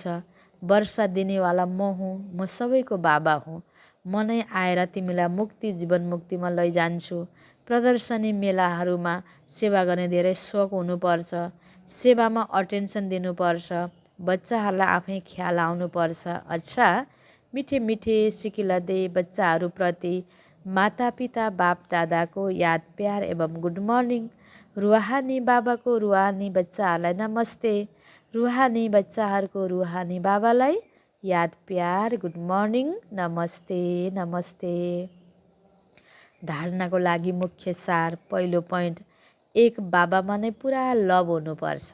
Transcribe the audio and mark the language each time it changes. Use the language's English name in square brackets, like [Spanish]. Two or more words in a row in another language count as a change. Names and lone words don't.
[Nepali] वर्षा दिनेवाला म हुँ, म सबैको बाबा हुँ। म नै आएर तिमीलाई मुक्ति जीवन मुक्तिमा लैजान्छु। प्रदर्शनी मेलाहरूमा सेवा गर्ने धेरै सोख हुनुपर्छ। सेवामा अटेन्सन दिनुपर्छ। बच्चाहरूलाई आफै ख्याल आउनुपर्छ। अच्छा, [Hindi] मिठे मिठे सिकिलदे [Nepali] बच्चाहरूप्रति माता पिता बाप दादाको याद प्यार एवं [English] good morning. [Nepali] रुहानी बाबाको रुहानी बच्चाहरूलाई नमस्ते। रुहानी बच्चाहरूको रुहानी बाबालाई याद प्यार [English] good morning [Nepali] नमस्ते नमस्ते। धारणाको लागि मुख्य सार। पहिलो पोइन्ट, एक बाबामा नै पुरा लभ हुनुपर्छ।